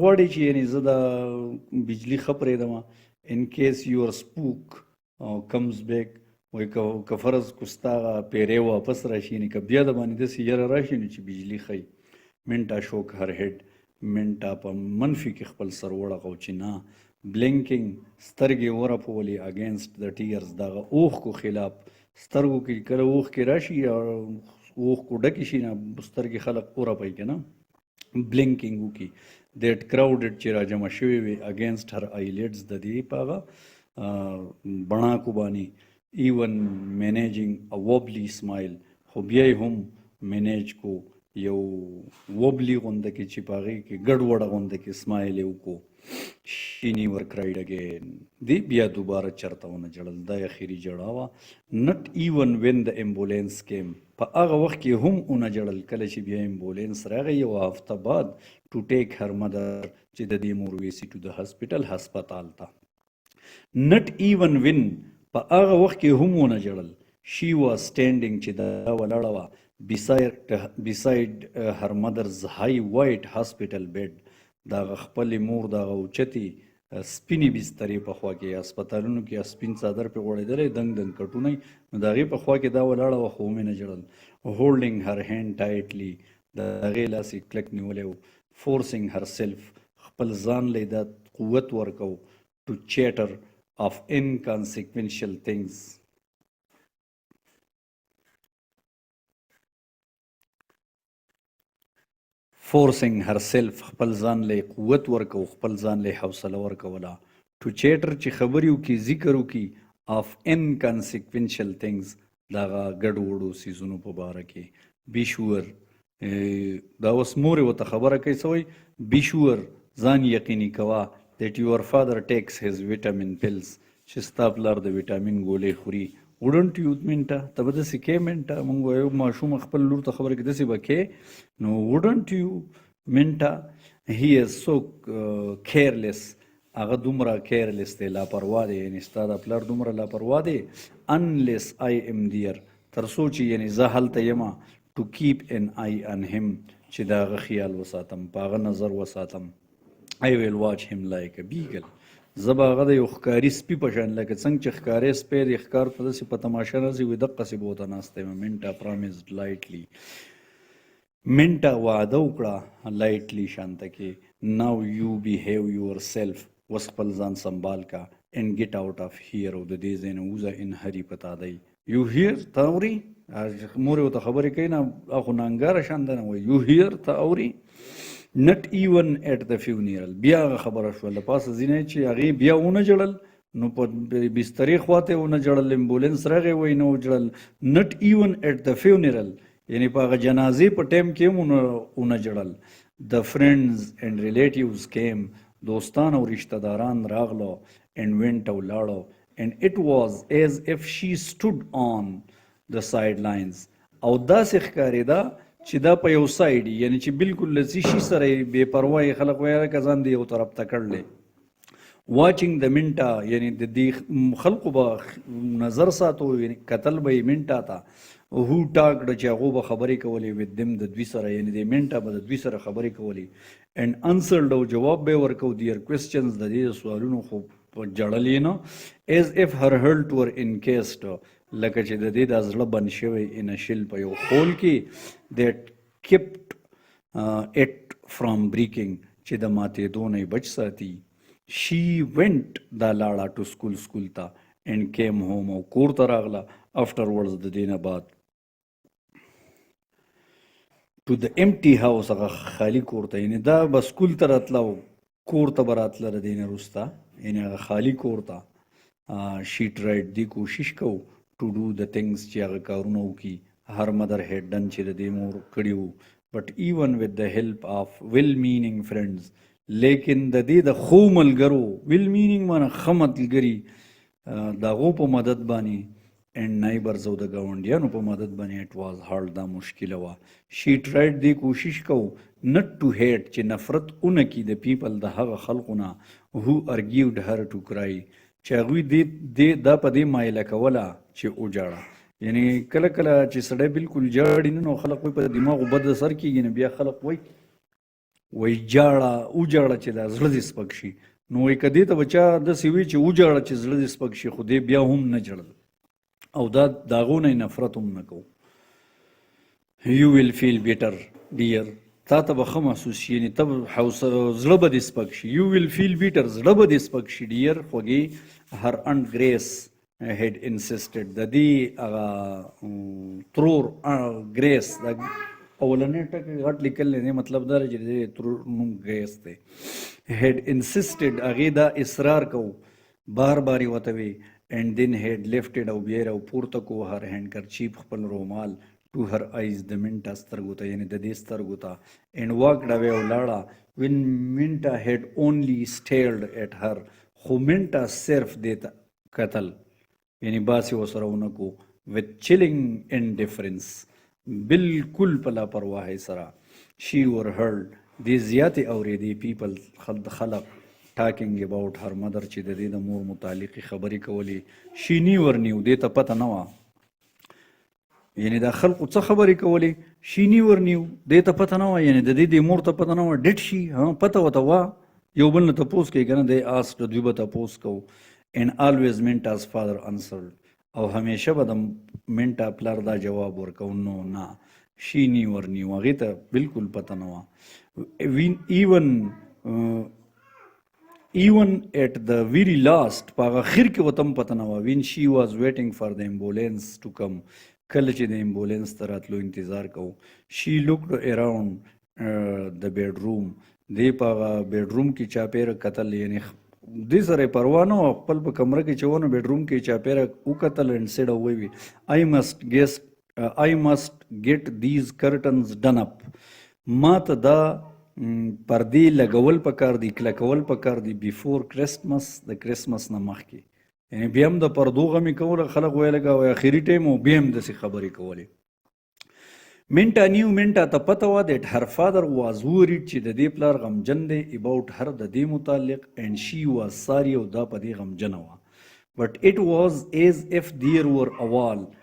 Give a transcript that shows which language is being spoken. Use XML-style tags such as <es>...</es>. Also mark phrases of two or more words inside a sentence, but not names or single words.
<ps>غواړې چې یعنی زه دا بجلی ښه پرېږدم</ps> <en>in case your spook comes back</en> <ps>وایي که فرض کو ستا پیری واپس راشي یعنی که بیا د باندې داسې یره راشي نو چې بجلی ښی منټا</ps> <en>shook her head</en> <ps>منټا په منفي کې خپل سر وړغو چې نه بلینکینګ سترګې ورپولې</ps> <en>against the tears</en> <ps>دغه اوښکو خلاف سترګو کې کله اوښکې راشي او اوښکو ډکې شي نه سترګې خلک ورپوي که نه بلینکینګ وکړي</ps> <en>that crowded</en> <ps>چې راجمع شوي وي</ps> <en>against her eyelids</en> <ps>د دې په هغه بڼاکو باندې</ps> <en>even managing a wobbly smile</en> <ps>خو بیا یې هم مینیج کو یو وبلی غونده کې چې په هغې کې ګډوډه غونده کې سمایل یې وکړو</ps> <en>she never cried again</en> <ps>دی بیا دوباره چرته ونه جړل دا اخیری جړا وه</ps> <en>not even when the ambulance came</en> <ps>په هغه وخت کې هم ونه جړل کله چې بیا امبولینس راغی یو هفته بعد</ps> <en>to take her mother</en> <ps>چې د دې مور ویسي</ps> <en>to the hospital</en> <ps>هسپتال ته</ps> <en>not even when</en> <ps>په هغه وخت کې هم ونه جړل</ps> <en>she was standing</en> <ps>چې دا ولاړه وه</ps> <en>beside her mother's high white hospital bed</en> <ps>دا خپلې مور دغه اوچتې سپینې بسترې په خوا کې هسپتالونو کې سپین څادر پرې غوړېدلی دنګ دنګ کټونی نو د هغې په خوا کې دا ولاړه وه خو ومې نه جړل</ps> <en>holding her hand tightly</en> <ps>د هغې لاس یې کلک نیولی و</ps> <en>forcing herself</en> <ps>خپل ځان له دا قوت ورکو</ps> <en>to chatter of inconsequential things forcing herself</en> <ps>خپل ځان له قوت ورکو خپل ځان له حوصله ورکوله</ps> <en>to chatter</en> <ps>چې خبرې وکړي ذکر وکړي of</ps> <en>inconsequential things</en> <ps>دغه ګډ وډو څیزونو په باره کې</ps> <en>be sure</en> <ps>دا اوس مورې ورته خبره کوي څه وایي</ps> <en>be sure</en> <ps>ځان یقیني کوه</ps> <en>that your father takes his vitamin pills</en> <ps>چې ستا پلار د ویټامین ګولۍ خوري</ps> <en>wouldn't you</en> <ps>منټه ته به داسې کې منټه مونږ وایو ماشوم خپل لور ته خبره کې داسې به کې نو</ps> <en>wouldn't you</en> <ps>منټه</ps> <en>he is so careless</en> <ps>هغه دومره کیرلیس دی لاپروا دی یعنی ستا د پلار دومره لاپروا دی</ps> <en>unless I am there</en> <ps>تر څو چې یعنی زه هلته یمه</ps> <en>to keep an eye on him</en> <ps>چې د هغه خیال وساتم په هغه نظر وساتم</ps> <en>I will watch him like a beagle</en> <ps>زه به هغه د یو ښکاري سپي په شان لکه څنګه چې ښکاری سپی د ښکار په داسې په تماشه راسي وي دقسې به ورته ناستی یم منټه</ps> <en>promised lightly</en> <ps>منټه وعده وکړه لایټلی شانته کې</ps> <en>now you behave yourself</en> <ps>اوس خپل ځان سنبال کا</ps> <en>and get out of here</en> <ps>او د دې ځای نه وځه</ps> <en>in hurry</en> <ps>پتا دی</ps> <en>you hear</en> <ps>ته اوري مورې ورته خبرې کوي نه خو نانګاره شانته نه وایي</ps> <en>you hear</en> <ps>ته اوري</ps> <en>not even at the funeral</en> <ps>بیا هغه خبره شوله پاسه ځینې چې هغې بیا ونه جړل نو په بسترې خواته ونه جړل امبولینس راغی وایي نه وجړل</ps> <en>not even at the funeral</en> <ps>یعنی په هغه جنازې په ټایم کې هم ونه جړل</ps> <en>the friends and relatives came</en> <ps>دوستان او رشتہ داران راغلو</ps> <en>and went</en> <ps>او لاړو</ps> <en>and it was as if she stood on the sidelines</en> <ps>او داسې ښکارېده چې دا په یو سایډ یعنی چې بالکل له څه شي سره یې بې پروا خلک وایي که ځان دی یو طرف ته کړلی واچینګ د منټه یعنی د دې خلقو به نظر ساتو یعنی کتل به یې منټه ته هو ټاکډه چې هغو به خبرې کولې</ps> <en>with them</en> <ps>د دوی سره یعنی د منټه به د دوی سره خبرې کولې</ps> <en>and answered</en> <ps>او جواب به یې ورکو</ps> <en>their questions</en> <ps>د دې سوالونو خو په جړل یې نه</ps> <en>as if her heart were encased</en> <ps>لکه چې د دې د زړه بند شوی</ps> <en>in shell</en> <ps>په یو خول کې</ps> <en>that kept it from breaking</en> <ps>چې د ماتېدو نه بچ ساتي</ps> <en>she went</en> <ps>دا لاړه</ps> <en>to school</en> <ps>ته</ps> <en>and came home</en> <ps>او کور ته راغله afterwards د دې نه بعد</ps> <en>to the empty house</en> <ps>هغه خالی کور ته یعنی دا به سکول ته راتله او کور ته به راتله د دې نه وروسته یعنی هغه خالی کور ته</ps> <en>she tried</en> <ps>دی کوشش کو to</ps> <en>do the things</en> <ps>چې هغه کارونه وکړي</ps> <en>her mother had done</en> <ps>چې د دې مور کړي وو</ps> <en>but even with the help of well-meaning friends</en> <ps>لیکن د دې د خو ملګرو well-meaning معنی ښه ملګري د هغو په مدد باندې</ps> <en>and neighbors</en> <ps>او د ګاونډیانو په مدد باندې</ps> <en>it was hard</en> <ps>دا مشکله وه</ps> <en>she tried</en> <ps>دې کوشش کو</ps> <en>not to hate</en> <ps>چې نفرت اونکي د people د هغه خلقو نه</ps> <en>who argued her to cry</en> <ps>چې هغوی دا په دې مایله کوله چې وجاړه یعنی کله کله چې سړی بالکل جاړي نه نو خلق وایي په دماغو بد اثر کېږي نه بیا خلق وایي وجاړه چې دا زړه دې سپک شي نو وایي که دې ته به چا داسې وي چې وجاړه چې زړه دې سپک شي خو دې بیا هم نه جړل او دا د هغو نه نفرت هم نه کوو</ps> <en>you will feel better dear</en> <ps>تا ته به ښه محسوس شي یعنې ته زړه به دې سپک شي</ps> <en>you will feel better</en> <ps>زړه به دې سپک شي dear خوږې</ps> <en>her aunt Grace had insisted</en> <ps>د دې هغه ترور ګریس د اولنی ټکی غټ لیکل دی مطلب دا چې د ترور نوم ګریس دی</ps> <en>had insisted</en> <ps>هغې دا اصرار کو بار بار یې ورته وی</ps> <en>and then had lifted</en> <ps>او بیا یې راپورته کو</ps> <en>her handkerchief</en> <ps>خپل رومال</ps> <en>to her eyes</en> <ps>د منټه سترګو ته یعنې د دې سترګو ته</ps> <en>and walked away</en> <ps>او لاړه when منټه</ps> <en>had only stared at her</en> <ps>خو منټه صرف دې ته کتل یعنی باسي ورسره ونه کو</ps> <en>with chilling indifference</en> <ps>بالکل په لاپرواهۍ سره</ps> <en>she overheard</en> <ps>دې زیاتې اورېدې people خلق</ps> <en>talking about her mother</en> <ps>چې د دې د مور متعلقې خبرې کولې</ps> <en>she never knew</en> <ps>دې ته پته نه وه یعنی دا خلقو څه خبرې کولې</ps> <en>she never knew</en> <ps>دې ته پته نه وه یعنی د دې د مور ته پته نه وه</ps> <en>did she</en> <ps>پته ورته وه یو بل نه تپوس کوي که نه دی asked دوی به تپوس کوو</ps> <en>and always Minta's father answered</en> <ps>او همیشه به د منټا پلار دا جواب ورکو نو نه</ps> <en>she never knew</en> <ps>هغې ته بالکل پته نه وه</ps> <en>even at the very last</en> <ps>په هغه اخر کې ورته هم پته نه وه</ps> <en>when she was waiting for the ambulance to come</en> <ps>کله چې د امبولینس ته راتلو انتظار کوو</ps> <en>she looked around the bedroom</en> <ps>دی په هغه بیډروم کې چاپېره کتل یعنې دې سره یې پروا نه وه خپل په کمره کې چې ونه بیډروم کې چاپېره وکتل</ps> <en>and said</en> <ps>وویل</ps> <en>I must get these curtains done up</en> <ps>ما ته دا پردې لګول پکار دي کلکول پکار دي</ps> <en>before Christmas</en> <ps>د کرسمس نه مخکې یعنې بیا هم د پردو غمې کوله خلک ویل لګه اخري ټایم و بیا هم داسې خبرې کولې منټا نیو منټا ته پته وه</ps> <en>that her father was worried</en> <ps>چې د دې پلار غمجن دی</ps> <en>about her</en> <ps>د دې متعلق</ps> <en>and she was sorry</en> <ps>او دا په دې غمجنه وه</ps> <en>but it was as if there were a wall</en>